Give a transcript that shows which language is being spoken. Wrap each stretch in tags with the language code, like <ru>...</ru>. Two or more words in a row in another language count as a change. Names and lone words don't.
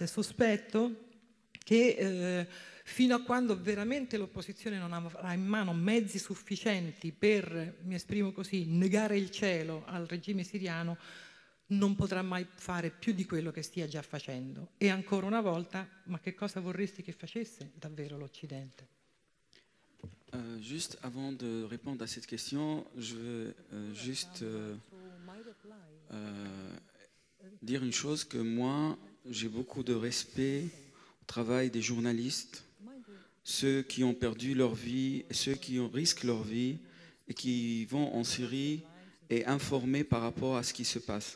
<it>Sospetto che fino a quando veramente l'opposizione non avrà in mano mezzi sufficienti per, mi esprimo così, negare il cielo al regime siriano, non potrà mai fare più di quello che stia già facendo. E ancora una volta, ma che cosa vorresti che facesse davvero l'Occidente?</it> <fr>Juste avant de répondre à cette question, je veux juste dire une chose, que moi, j'ai beaucoup de respect au travail des journalistes, ceux qui ont perdu leur vie, ceux qui risquent leur vie et qui vont en Syrie et informer par rapport à ce qui se passe.</fr>